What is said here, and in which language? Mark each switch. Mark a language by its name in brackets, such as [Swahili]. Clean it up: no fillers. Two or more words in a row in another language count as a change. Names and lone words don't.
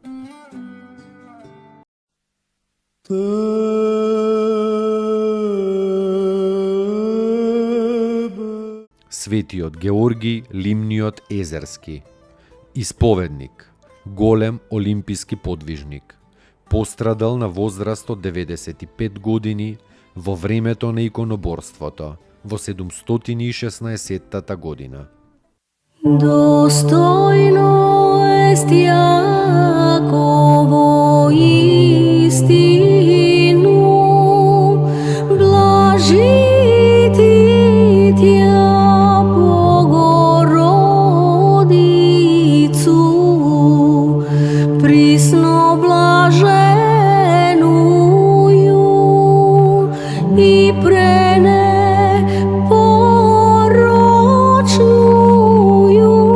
[Macedonian] Светиот Георги Лимниот Езерски. Исповедник, голем олимписки подвижник. Пострадал на возраст од 95 години во времето на иконоборството во 716 година. [Church Slavic] Достойно ест Јаково истину, блажити тя Богородицу, присно блаженују и пренепорочнују